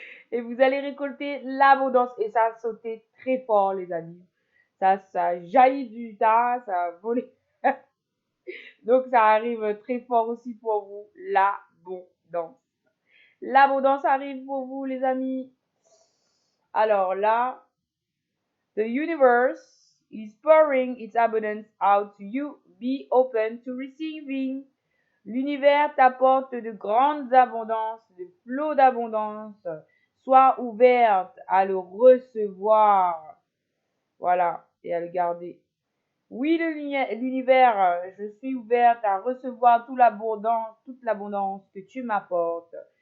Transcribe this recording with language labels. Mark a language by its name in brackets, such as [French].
[French] Et vous allez récolter l'abondance. Et ça a sauté très fort, les amis. Ça jaillit du tas, ça a volé. Donc, ça arrive très fort aussi pour vous. L'abondance. L'abondance arrive pour vous, les amis. Alors là, [English] the universe is pouring its abundance out to you. Be open to receiving. [French] L'univers t'apporte de grandes abondances, de flots d'abondance. Sois ouverte à le recevoir. Voilà, et à le garder. Oui, l'univers, je suis ouverte à recevoir toute l'abondance que tu m'apportes.